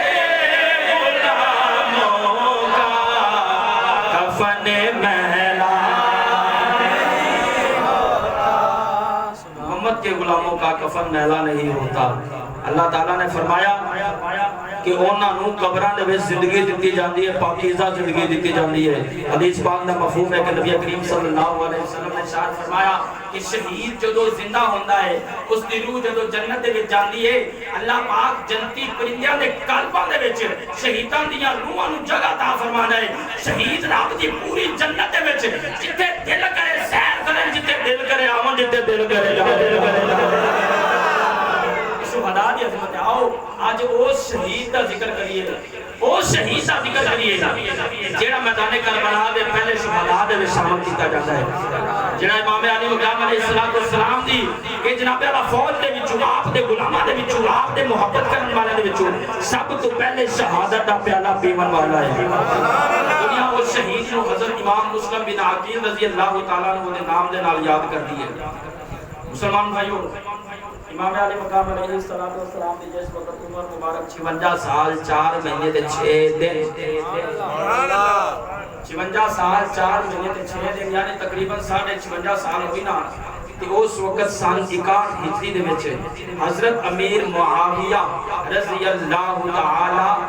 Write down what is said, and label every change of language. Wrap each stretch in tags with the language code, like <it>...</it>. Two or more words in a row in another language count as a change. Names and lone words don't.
<ur>غلاموں کا کفن میلا محمد کے غلاموں کا کفن میلا نہیں ہوتا اللہ تعالیٰ نے فرمایا</ur> <pa>کہ انہاں نو قبراں دے وچ زندگی دتی جاندی ہے پاکیزہ زندگی دتی جاندی ہے حدیث پاک دا مفہوم ہے کہ نبی کریم</pa> <ar>صلی اللہ علیہ وسلم</ar> <pa>نے ارشاد فرمایا کہ شہید جدو زندہ ہوندا ہے اس دی روح جدو جنت دے وچ جاندی ہے اللہ پاک جنتی پرندیاں دے قلباں دے وچ شہیداں دیاں روحاں نو جگہ عطا فرمانا ہے شہید رب دی پوری جنت دے وچ جتھے دل کرے سیر کرن جتھے دل کرے آون جتھے دل کرے شہید دا ذکر کریے او شہید دا ذکر کریے جیڑا میدان کربلا دے پہلے شہداء دے شامل کیتا جاتا ہے جڑا امام علی مقام</pa> <ar>علیہ السلام</ar> <pa>دی کہ جناب اللہ فوج دے وچوں آپ دے غلاماں دے وچوں آپ دے محبت کرن والے دے وچوں سب تو پہلے شہادت دا پیالہ پیون والا ہے دنیا او شہید نو حضرت امام مسلم بن عقیل</pa> <ar>رضی اللہ تعالی عنہ</ar> <pa>دے نام دے نال یاد کردی ہے مسلمان بھائیو امام علی مقام</pa> <ar>علیہ السلام</ar> <pa>دی جس وقت عمر مبارک 56 سال 4 مہینے تے 6 دن</pa> <ar>سبحان اللہ</ar> <pa>56 سال 4 مہینے تے 6 دن یعنی تقریباً 56.5 سال ہوئی نا تے اس وقت سن 61 ہجری دے وچ حضرت امیر معاویہ</pa> <ar>رضی اللہ تعالی</ar>